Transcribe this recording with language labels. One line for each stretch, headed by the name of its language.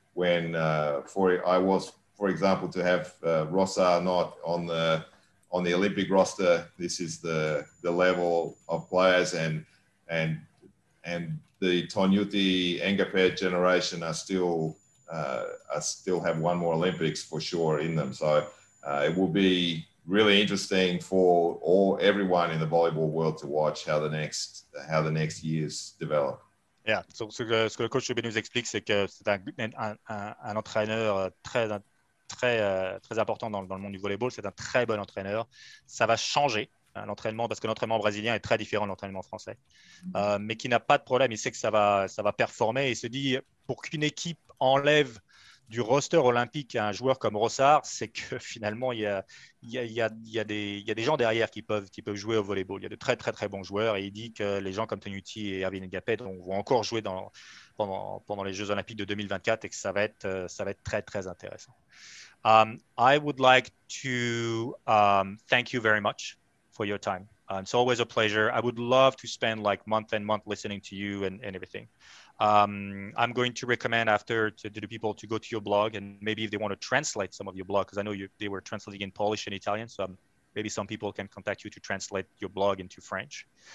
English: When for example, to have Rossard not on the Olympic roster, this is the level of players, and the Tonyuti Engapet generation are still have one more Olympics for sure in them. So it will be really interesting for everyone in the volleyball world to watch how the next years develop. Yeah, so
French: ce que le coach Lebedew nous explique, c'est que c'est un entraîneur très important dans le monde du volleyball. C'est un très bon entraîneur. Ça va changer l'entraînement, parce que l'entraînement brésilien est très différent de l'entraînement français, mais qui n'a pas de problème. Il sait que ça va performer. Il se dit, pour qu'une équipe enlève du roster olympique à un joueur comme Rossard, c'est que finalement il y a des gens derrière qui peuvent jouer au volleyball. Il y a de très très très bons joueurs, et il dit que les gens comme Tonyuti et Erwin Engapet vont encore jouer pendant les Jeux olympiques de 2024, et que ça va être très très intéressant.
English: I would like to thank you very much for your time. It's always a pleasure. I would love to spend like month and month listening to you and everything. I'm going to recommend after to the people to go to your blog, and maybe if they want to translate some of your blog, because I know they were translating in Polish and Italian, so maybe some people can contact you to translate your blog into French.